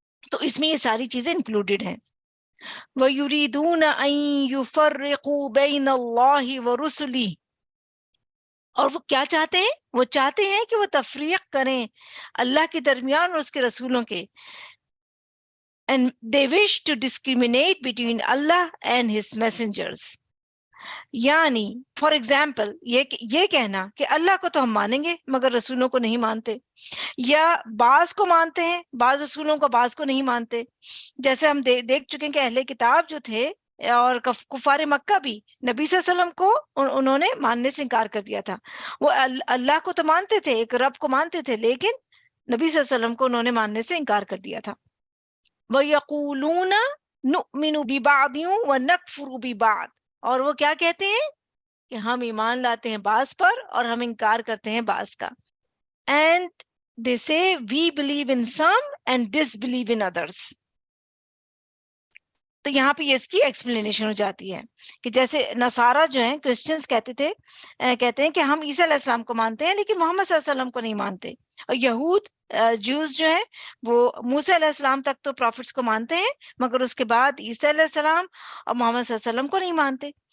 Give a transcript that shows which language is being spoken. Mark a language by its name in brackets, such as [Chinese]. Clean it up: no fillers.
[Urdu] تو اس میں یہ ساری چیزیں انکلوڈیڈ ہیں. [Arabic] وَيُرِيدُونَ أَن يُفَرِّقُوا بَيْنَ اللَّهِ وَرُسُلِهِ، [Urdu] اور وہ کیا چاہتے ہیں؟ وہ چاہتے ہیں کہ وہ تفریق کریں اللہ کے درمیان اور اس کے رسولوں کے. [English] And they wish to discriminate between Allah and his messengers. [Urdu] یعنی فار ایگزامپل یہ کہنا کہ اللہ کو تو ہم مانیں گے مگر رسولوں کو نہیں مانتے، یا بعض کو مانتے ہیں بعض رسولوں کو بعض کو نہیں مانتے. جیسے ہم دیکھ چکے ہیں کہ اہل کتاب جو تھے اور کفار مکہ بھی نبی صلی اللہ علیہ وسلم کو انہوں نے ماننے سے انکار کر دیا تھا. وہ اللہ کو تو مانتے تھے، ایک رب کو مانتے تھے، لیکن نبی صلی اللہ علیہ وسلم کو انہوں نے ماننے سے انکار کر دیا تھا. [Arabic] وَيَقُولُونَ نُؤْمِنُ بِبَعْضٍ وَنَكْفُرُ بِبَعْضٍ، [Urdu] اور وہ کیا کہتے ہیں کہ ہم ایمان لاتے ہیں بعض پر اور ہم انکار کرتے ہیں بعض کا. [English] And they say we believe in some and disbelieve in others. [Urdu] تو یہاں پہ اس کی ایکسپلینیشن ہو جاتی ہے کہ جیسے نصارہ جو ہیں، کرسچنز کہتے ہیں کہ ہم عیسیٰ علیہ السلام کو مانتے ہیں لیکن محمد صلی اللہ علیہ وسلم کو نہیں مانتے، اور یہود جوز جو ہیں وہ موسیٰ علیہ السلام تک تو پروفٹس کو مانتے ہیں مگر اس کے بعد عیسیٰ علیہ السلام اور محمد صلی اللہ علیہ وسلم کو نہیں مانتے.